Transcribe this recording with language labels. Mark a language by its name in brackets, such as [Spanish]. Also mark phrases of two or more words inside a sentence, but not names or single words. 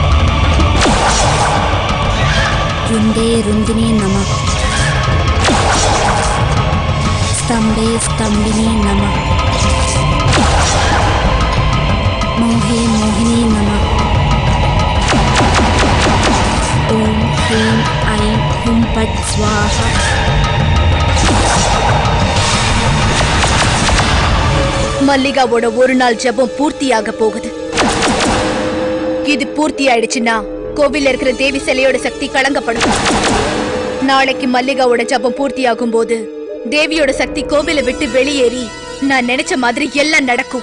[Sanskrit] रुंदे रुंदिनी नमः स्तंभे स्तंभिनी नमः मोहे मोहिनी नमः ओम ह्रीं ऐं हुं फट् स्वाहा. [Tamil] மல்லிகாவோட ஒரு நாள் ஜபம் பூர்த்தியாக போகுது. இது பூர்த்தி ஆயிடுச்சுன்னா கோவில்ல இருக்கிற தேவி சிலையோட சக்தி கலங்கப்படும். நாளைக்கு மல்லிகாவோட ஜபம் பூர்த்தியாகும் போது தேவியோட சக்தி கோவிலை விட்டு வெளியேறி நான் நினைச்ச மாதிரி எல்லாம் நடக்கும்.